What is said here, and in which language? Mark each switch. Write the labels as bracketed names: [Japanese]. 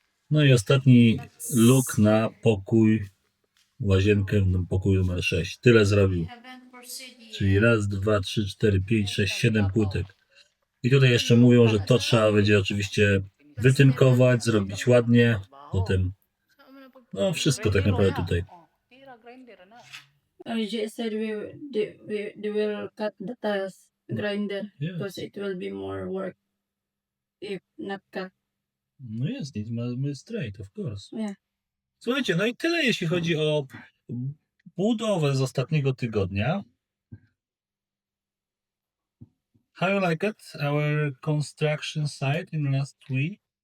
[Polish] No i ostatni luk na pokój, łazienkę w pokoju numer 6. Tyle zrobił. [English] haven't proceeded yet. [Polish] Czyli 1, 2, 3, 4, 5, 6, 7 płytek. I tutaj jeszcze mówią, że to trzeba będzie oczywiście wytynkować, zrobić ładnie. Potem, no wszystko tak naprawdę tutaj. [Cebuano] Tira grinder na. [English] RJ said they will cut the tiles grinder Yes. because it will be more work if not cut. [Polish] No jest, mamy [English] straight, of course. Yeah. [Polish] Słuchajcie, no i tyle jeśli chodzi o budowę z ostatniego tygodnia. [English] How you like it? Our construction site in last week?